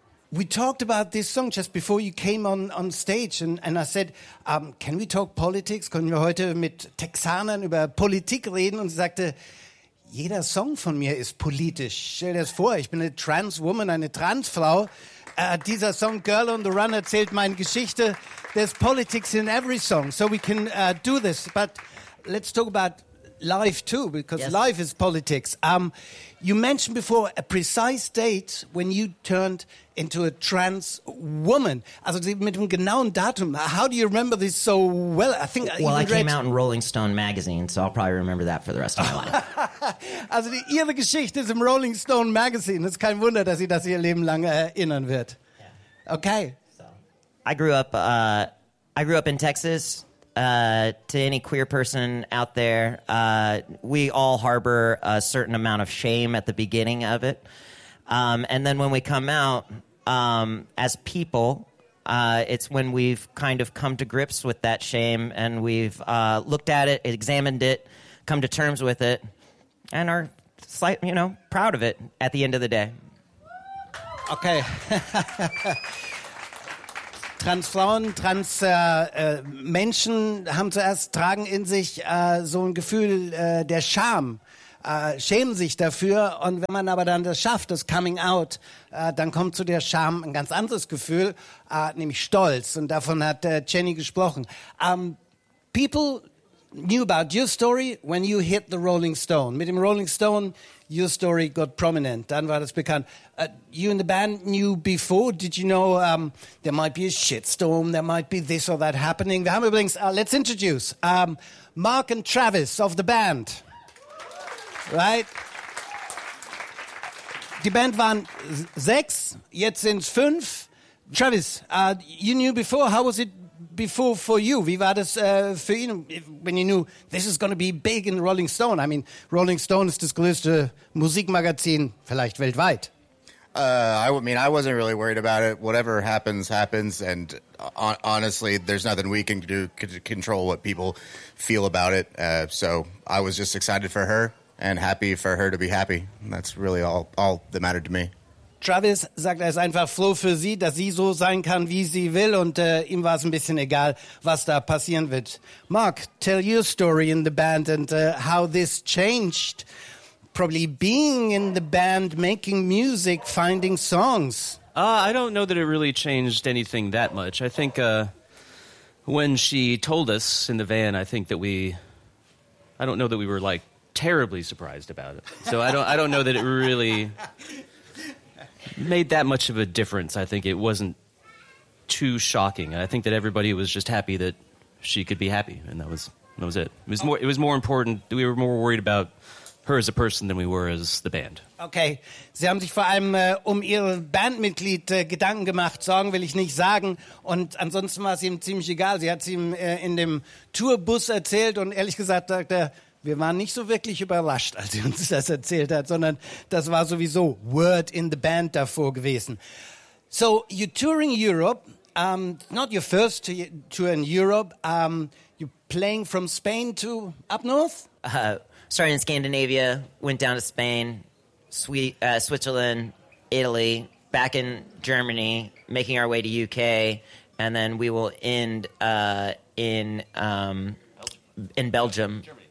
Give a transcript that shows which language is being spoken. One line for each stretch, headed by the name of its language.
English: We talked about this song just before you came on stage, and I said, can we talk politics?
German: Können wir heute mit Texanern über Politik reden? Und sie sagte, jeder Song von mir ist politisch. Stell dir das vor, ich bin eine Trans-Woman, eine Trans-Frau. Dieser Song Girl on the Run erzählt meine Geschichte.
English: There's politics in every song, so we can do this. But let's talk about life too, because yes, life is politics. You mentioned before a precise date when you turned into a trans woman.
German: Also mit dem genauen Datum.
English: How do you remember this so well? I think well, I came out in Rolling Stone magazine, so I'll probably remember that for the rest of my life.
German: Also die ihre Geschichte ist im Rolling Stone magazine. Es ist kein Wunder, dass sie das ihr Leben lang erinnern wird.
English: Yeah. Okay. So. I grew up in Texas. To any queer person out there, we all harbor a certain amount of shame at the beginning of it. And then when we come out as people, it's when we've kind of come to grips with that shame and we've looked at it, examined it, come to terms with it, and are slight, you know, proud of it at the end of the day. Okay.
German: Transfrauen, Menschen haben zuerst, tragen in sich so ein Gefühl der Scham, schämen sich dafür. Und wenn man aber dann das schafft, das Coming Out, dann kommt zu der Scham ein ganz anderes Gefühl, nämlich Stolz. Und davon hat Jenny gesprochen.
English: People knew about your story when you hit the Rolling Stone.
German: Mit dem Rolling Stone,
English: your story got prominent.
German: Dann war das bekannt.
English: You and the band knew before. Did you know there might be a shitstorm? There might be this or that happening.
German: Wir haben übrigens,
English: let's introduce Mark and Travis of the band. Right?
German: Die Band waren 6, jetzt sind's 5.
English: Travis, you knew before. How was it before for you?
German: Wie war das für ihn,
English: when you knew this is going to be big in Rolling Stone? I mean,
German: Rolling Stone ist das größte Musikmagazin vielleicht weltweit.
English: I wasn't really worried about it. Whatever happens, happens. And honestly, there's nothing we can do to control what people feel about it. So I was just excited for her and happy for her to be happy. And that's really all that mattered to me.
German: Travis sagt, er ist einfach froh für sie, dass sie so sein kann, wie sie will, und ihm war es ein bisschen egal, was da passieren wird.
English: Mark, tell your story in the band and how this changed, probably being in the band, making music, finding songs. I don't know that it really changed anything that much. I think when she told us in the van, I don't know that we were like terribly surprised about it. So I don't know that it really made that much of a difference. I think it wasn't too shocking. I think that everybody was just happy that she could be happy, and that was it. It was more important. We were more worried about her as a person than we were as the band.
German: Okay, sie haben sich vor allem um ihr Bandmitglied Gedanken gemacht. Sorgen will ich nicht sagen. Und ansonsten war es ihm ziemlich egal. Sie hat es ihm in dem Tourbus erzählt und ehrlich gesagt sagt er, wir waren nicht so wirklich überrascht, als sie uns das erzählt hat, sondern das war sowieso
English: word in the band
German: davor gewesen.
English: So, you're touring Europe, not your first tour in Europe. You're playing from Spain to up north? Started in Scandinavia, went down to Spain, Switzerland, Italy, back in Germany, making our way to UK, and then we will end in Belgium. Germany.